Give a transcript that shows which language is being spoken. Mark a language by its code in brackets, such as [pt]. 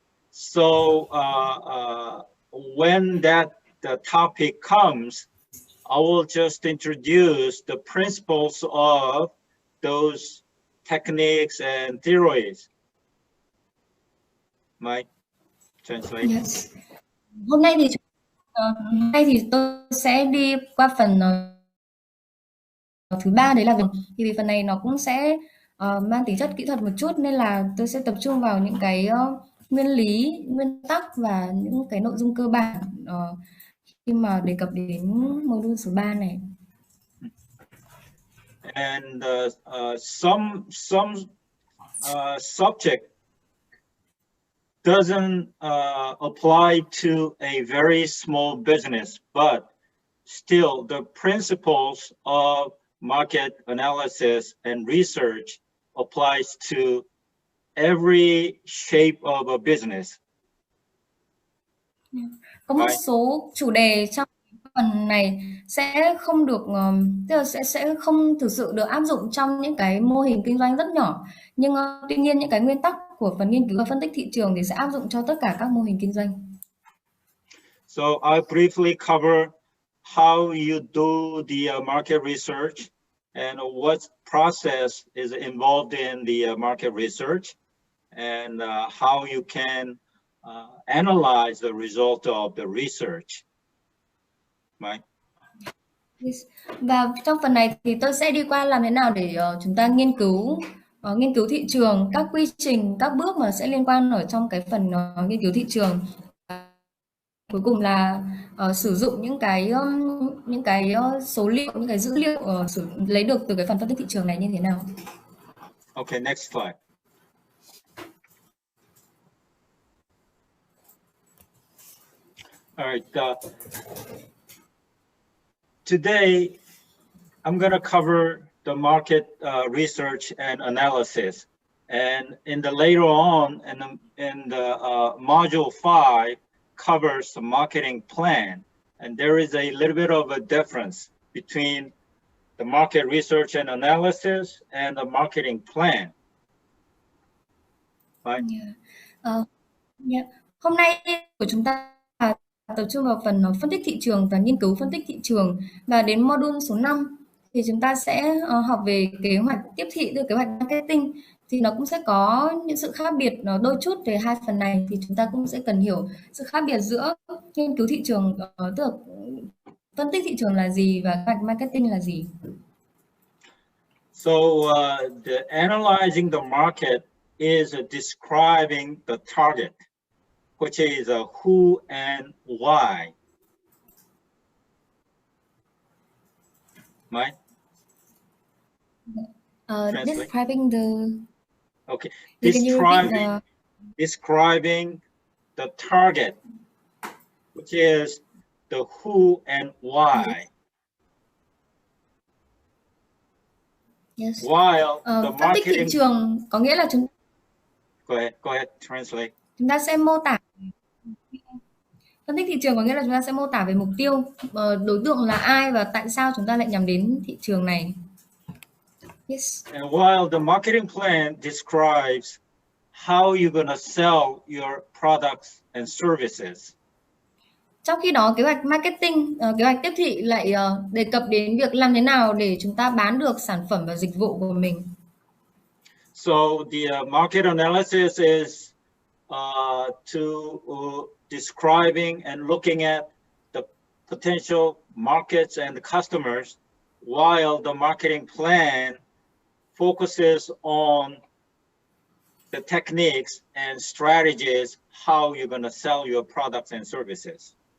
[en] So when the topic comes, I will just introduce the principles of those techniques and theories. Mike, translate. Yes. [vi] Hôm nay thì tôi sẽ đi qua phần thứ ba, đấy là thì vì phần này nó cũng sẽ mang tính chất kỹ thuật một chút, nên là tôi sẽ tập trung vào những cái nguyên lý, nguyên tắc và những cái nội dung cơ bản khi mà đề cập đến module số 3 này. [en] And some subject doesn't apply to a very small business, but still the principles of market analysis and research applies to every shape of a business. [vi] Có một số chủ đề trong phần này sẽ không được, tức là sẽ không thực sự được áp dụng trong những cái mô hình kinh doanh rất nhỏ, nhưng tuy nhiên những cái nguyên tắc của phần nghiên cứu và phân tích thị trường thì sẽ áp dụng cho tất cả các mô hình kinh doanh. [en] So I'll briefly cover how you do the market research and what process is involved in the market research, and how you can analyze the result of the research. Right? Yes. [vi] Và trong phần này thì tôi sẽ đi qua làm thế nào để chúng ta nghiên cứu thị trường, các quy trình, các bước mà sẽ liên quan ở trong cái phần nghiên cứu thị trường. Cuối cùng là sử dụng những cái số liệu, những cái dữ liệu lấy được từ cái phần phân tích thị trường này như thế nào. [en] Okay, next slide. All right. Today, I'm going to cover the market research and analysis, and in the later on, in the module 5 covers the marketing plan, and there is a little bit of a difference between the market research and analysis and the marketing plan. Right? Yeah. [vi] Hôm nay của chúng ta tập trung vào phần phân tích thị trường và nghiên cứu phân tích thị trường, và đến module số 5 thì chúng ta sẽ học về kế hoạch tiếp thị, từ kế hoạch marketing, thì nó cũng sẽ có những sự khác biệt đôi chút về hai phần này, thì chúng ta cũng sẽ cần hiểu sự khác biệt giữa nghiên cứu thị trường, tức là phân tích thị trường là gì và kế hoạch marketing là gì. [en] So the analyzing the market is describing the target, which is who and why. Right? Describing the. Okay. Describing the target, which is the who and why. Yes. While the [vi] phân tích thị [en] marketing. [vi] trường có nghĩa là chúng. [en] Go ahead, translate. [vi] Chúng ta sẽ mô tả. Phân tích thị trường có nghĩa là chúng ta sẽ mô tả về mục tiêu, đối tượng là ai và tại sao chúng ta lại nhắm đến thị trường này. [en] Yes. And while the marketing plan describes how you're going to sell your products and services. [vi] Trong khi đó, kế hoạch marketing, kế hoạch tiếp thị lại đề cập đến việc làm thế nào để chúng ta bán được sản phẩm và dịch vụ của mình. [en] So the market analysis is to describing and looking at the potential markets and the customers, while the marketing plan focuses on the techniques and strategies how you're going to sell your products and services.